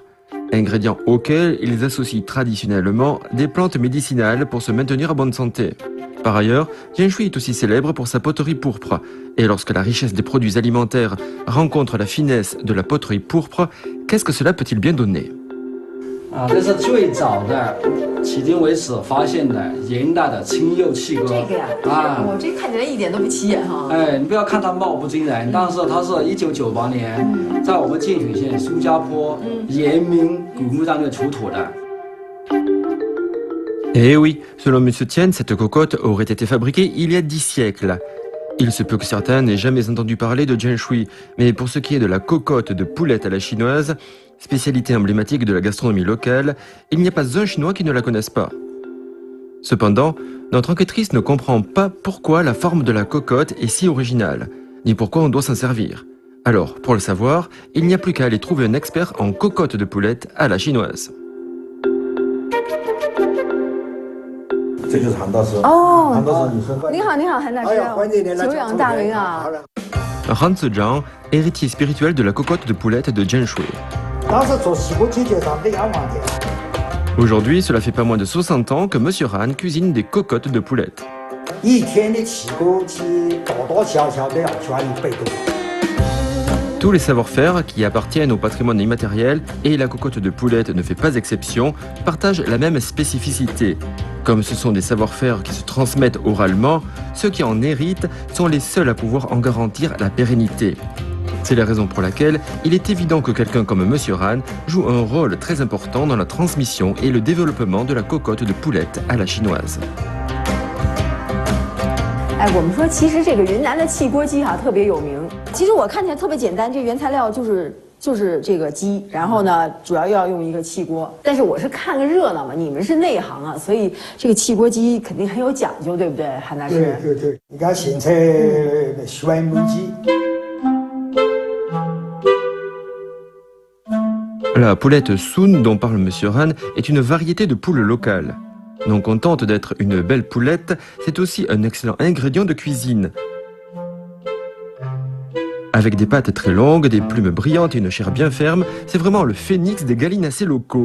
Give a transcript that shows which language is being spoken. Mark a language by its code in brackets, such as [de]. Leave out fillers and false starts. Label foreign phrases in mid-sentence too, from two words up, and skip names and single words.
[fr] Ingrédients auxquels ils associent traditionnellement des plantes médicinales pour se maintenir en bonne santé. Par ailleurs, Jianshui est aussi célèbre pour sa poterie pourpre. Et lorsque la richesse des produits alimentaires rencontre la finesse de la poterie pourpre, qu'est-ce que cela peut-il bien donner ? [zh] 这是最早的，迄今为止发现的元代的青釉器锅。这个呀，我这看起来一点都不起眼哈。哎，你不要看它貌不惊人，但是它是1998年在我们建水县苏家坡延明古墓当中出土的。 [fr] Eh oui, selon M. Tian, cette cocotte aurait été fabriquée il y a 10 siècles. Il se peut que certains n'aient jamais entendu parler de Jianshui, mais pour ce qui est de la cocotte de poulette à la chinoise, spécialité emblématique de la gastronomie locale, il n'y a pas un Chinois qui ne la connaisse pas. Cependant, notre enquêtrice ne comprend pas pourquoi la forme de la cocotte est si originale, ni pourquoi on doit s'en servir. Alors, pour le savoir, il n'y a plus qu'à aller trouver un expert en cocotte de poulette à la chinoise. [zh] 这就是韩大师。哦，韩大师，你说。你好，你好，韩大师，久仰大名啊。 [fr] Han Zhejiang, héritier spirituel de la cocotte de poulette de Jianshui. Aujourd'hui, cela fait pas moins de 60 ans que M. Han cuisine des cocottes de poulette. Tous les savoir-faire qui appartiennent au patrimoine immatériel, et la cocotte de poulette ne fait pas exception, partagent la même spécificité. Comme ce sont des savoir-faire qui se transmettent oralement, ceux qui en héritent sont les seuls à pouvoir en garantir la pérennité. C'est la raison pour laquelle il est évident que quelqu'un comme M. Han joue un rôle très important dans la transmission et le développement de la cocotte de poulette à la chinoise. [zh] 哎，我们说其实这个云南的汽锅鸡特别有名。其实我看起来特别简单，这原材料就是这个鸡，然后呢主要要用一个汽锅。但是我是看个热闹嘛，你们是内行啊，所以这个汽锅鸡肯定很有讲究，对不对，韩大师？对对对，你看现在酸焖鸡。 [fr] La poulette Sun dont parle M. Han est une variété de poule locale. Non contente d'être une belle poulette, c'est aussi un excellent ingrédient de cuisine. Avec des pattes très longues, des plumes brillantes et une chair bien ferme, c'est vraiment le phénix des gallinacés locaux.